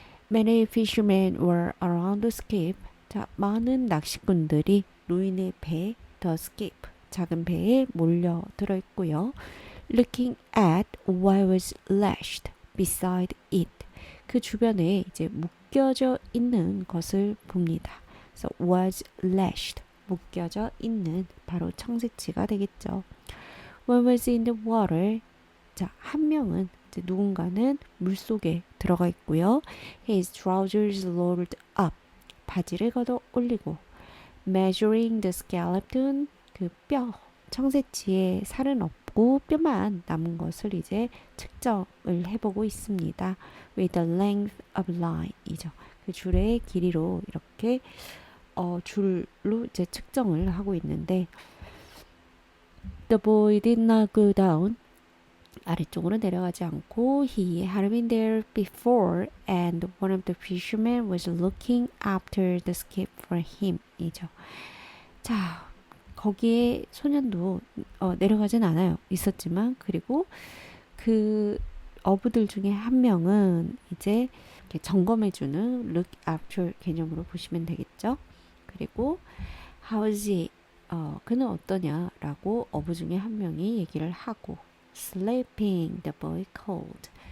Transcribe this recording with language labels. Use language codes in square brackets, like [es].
[en] Many fishermen were around the skip. [ko] 자, 많은 낚시꾼들이 노인의 배, the skip, 작은 배에 몰려들어 있고요. [en] Looking at what was lashed beside it. [ko] 그 주변에 이제 묶여져 있는 것을 봅니다. 그래서 was lashed, 묶여져 있는 바로 청새치가 되겠죠. [en] One was in the water. [ko] 자, 한 명은 이제 누군가는 물 속에 들어가 있고요. [en] His trousers rolled up. [ko] 바지를 걷어 올리고 [en] measuring the skeleton. [ko] 그 뼈, 청새치에 살은 없고 뼈만 남은 것을 이제 측정을 해보고 있습니다. [en] With the length of line 이죠. [ko] 그 줄의 길이로 이렇게 줄로 이제 측정을 하고 있는데 [en] the boy did not go down. [ko] 아래쪽으로 내려가지 않고 [en] he had been there before and one of the fishermen was looking after the skip for him 이죠. [ko] 자, 거기에 소년도 내려가진 않아요. 있었지만 그리고 그 어부들 중에 한 명은 이제 점검해주는 [en] look after [ko] 개념으로 보시면 되겠죠. [en] 그리고 how is he? [ko] 그는 어떠냐라고 어부 중에 한 명이 얘기를 하고 [en] sleeping the boy called.